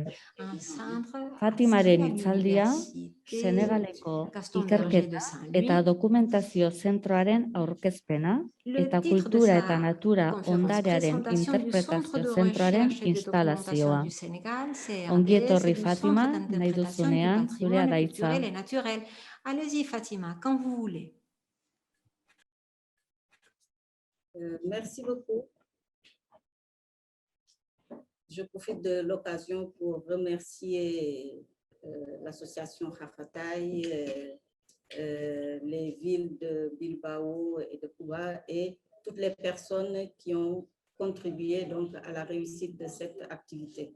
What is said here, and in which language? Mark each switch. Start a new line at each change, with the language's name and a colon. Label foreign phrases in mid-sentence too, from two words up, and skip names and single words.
Basque: Fatimaren hitzaldia Senegaleko ikerketa eta dokumentazio zentroaren aurkezpena eta kultura eta natura ondarearen interpretazio zentroaren instalazioa. Ongi etorri Fatima, nahi duzunean, zurea da hitza.
French: Allez-y Fatima, quand vous voulez. Merci beaucoup. Je profite de l'occasion pour remercier l'association Hafatai, les villes de Bilbao et de Cuba et toutes les personnes qui ont contribué donc à la réussite de cette activité.